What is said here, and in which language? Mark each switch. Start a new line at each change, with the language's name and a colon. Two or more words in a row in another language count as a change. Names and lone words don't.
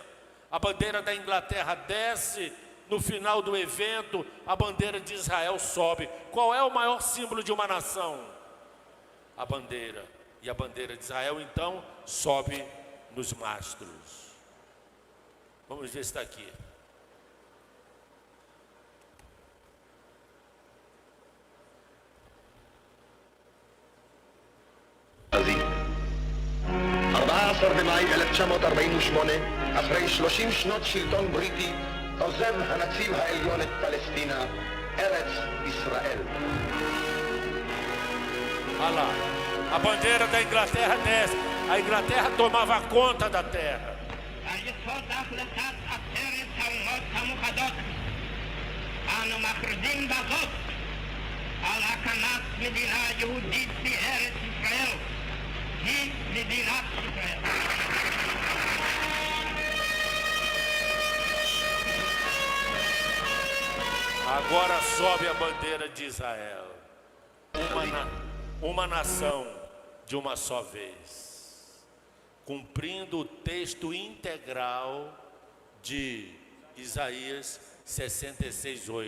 Portuguese: A bandeira da Inglaterra desce, no final do evento, a bandeira de Israel sobe. Qual é o maior símbolo de uma nação? A bandeira. E a bandeira de Israel, então, sobe nos mastros. Vamos ver se está aqui.
Hebrew: במאי 1948, אחרי 30 שנות שלטון בריטי, עוזב הנציב העליון את פלסטינה, ארץ ישראל.
Portuguese: Olha lá, a bandeira da Inglaterra desce. A Inglaterra tomava conta da terra.
Hebrew: על החלטת עצרת האומות המאוחדות, אנו מכריזים בזאת על הקמת מדינה יהודית בארץ ישראל. היא מדינת ישראל.
Portuguese: Agora sobe a bandeira de Israel. Uma nação de uma só vez. cumprindo o texto integral de Isaías 66:8.